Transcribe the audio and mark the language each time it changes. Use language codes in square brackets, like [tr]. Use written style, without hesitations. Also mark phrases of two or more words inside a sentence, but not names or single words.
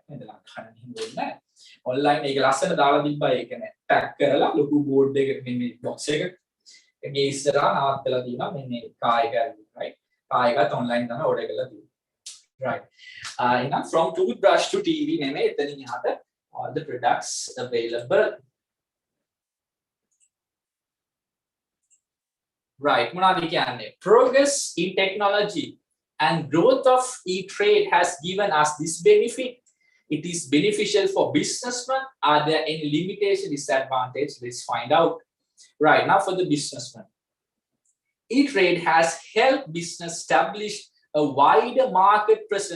[si] නේද ලංකාවේ එහෙම වෙන්නේ නැහැ. online ඒක ලස්සන දාලා තිබ්බා ඒක නේ. [en] pack [si] කරලා ලොකු board එකක මේ box එක මේ ඉස්සරහා නවත්තලා තියෙනවා මෙන්න කායක right කායකත් online තමයි order කරලා තියෙන්නේ right එහෙනම් [en] from toothbrush to TV [si] නෙමෙයි එතනින් එහාට [en] all the products available right [si] මොනවද කියන්නේ [en] progress in technology and growth of e-trade has given us this benefit. It is beneficial for businessmen. Are there any limitation, disadvantage? Let's find out. Right, now for the businessman. E-trade has helped business establish a wider market presence.